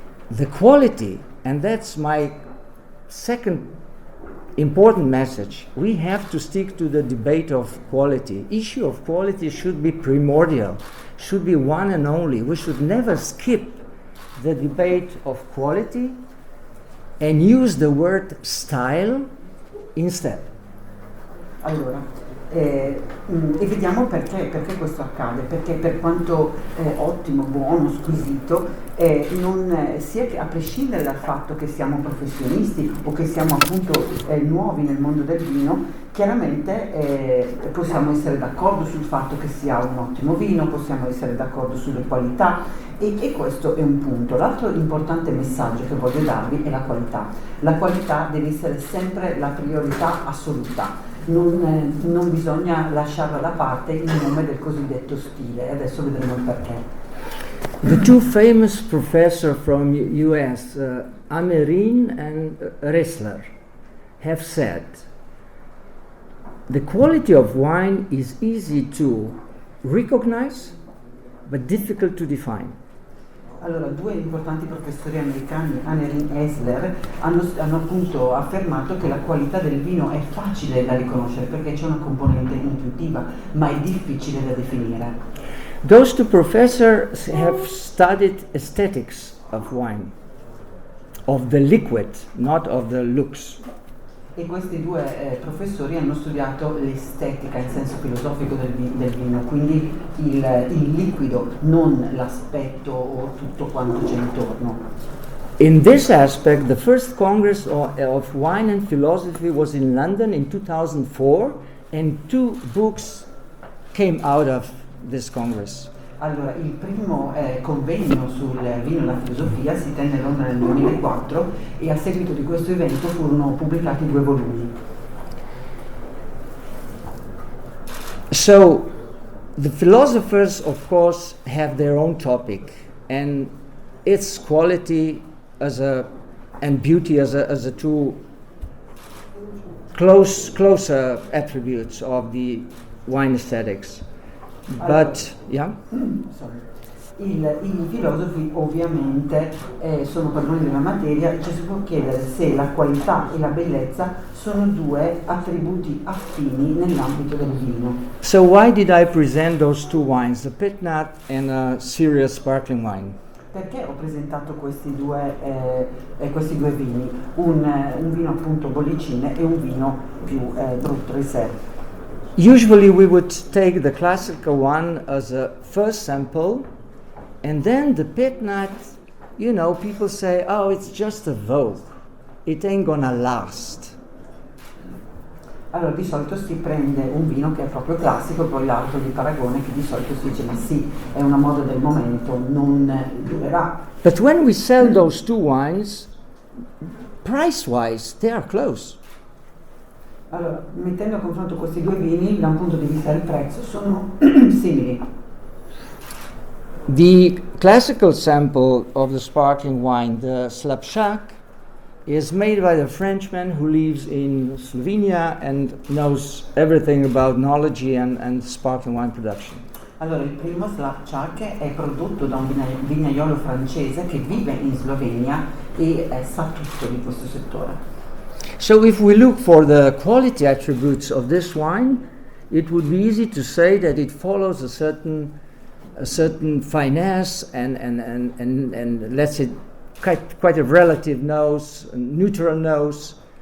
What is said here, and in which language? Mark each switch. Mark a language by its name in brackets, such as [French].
[English] The quality, and that's my second important message, we have to stick to the debate of quality. Issue of quality should be primordial, should be one and only. We should never skip the debate of quality and use the word style instead. [Italian] Allora, e vediamo perché questo accade, perché per quanto ottimo, buono, squisito, sia che a prescindere dal fatto che siamo professionisti o che siamo appunto nuovi nel mondo del vino, chiaramente possiamo essere d'accordo sul fatto che sia un ottimo vino, possiamo essere d'accordo sulle qualità e questo è un punto. L'altro importante messaggio che voglio darvi è la qualità. La qualità deve essere sempre la priorità assoluta. Non bisogna lasciarla da parte in nome del cosiddetto stile. Adesso vedremo il perché. [English] The two famous professors from US, Amerin and Ressler, have said the quality of wine is easy to recognize but difficult to define. [Italian] Allora, due importanti professori americani, Amerin e Ressler, hanno appunto affermato che la qualità del vino è facile da riconoscere perché c'è una componente intuitiva, ma è difficile da definire. [English] Those two professors have studied aesthetics of wine, of the liquid, not of the looks. [Italian] E questi due professori hanno studiato l'estetica in senso filosofico del vino, quindi il liquido, non l'aspetto o tutto quanto c'è intorno. [English] In this aspect, the first Congress of Wine and Philosophy was in London in 2004, and two books came out of this Congress. [Italian] Allora, il primo convegno sul vino e la filosofia si tenne a Londra nel 2004 e a seguito di questo evento furono pubblicati 2 volumi. [English] So, the philosophers, of course, have their own topic, and its quality and beauty as a two closer attributes of the wine aesthetics. But, yeah? [Italian] I filosofi ovviamente sono padroni della materia e ci si può chiedere se la qualità e la bellezza sono due attributi affini nell'ambito del vino. [English] So why did I present those two wines, the pit nut and a serious sparkling wine? [Italian] Perché ho presentato questi due vini, un vino appunto bollicine e un vino più brutto di sé. [English] Usually we would take the classical one as a first sample, and then the pit nut, people say, oh, it's just a vogue. It ain't gonna last. [Italian] Allora di solito si prende un vino che è proprio classico e poi l'altro di paragone che di solito si dice ma sì, è una moda del momento, non durerà. [English] But when we sell those two wines, price-wise, they are close. [Italian] Allora, mettendo a confronto questi due vini, da un punto di vista del prezzo, sono simili. [English] The classical sample of the sparkling wine, the Slapshak, is made by the Frenchman who lives in Slovenia and knows everything about enology and sparkling wine production. [Italian] Allora, il primo Slavčák è prodotto da un vignaiolo francese che vive in Slovenia e sa tutto di questo settore. [English] So if we look for the quality attributes of this wine, it would be easy to say that it follows a certain finesse and let's say quite a relative nose, a neutral nose.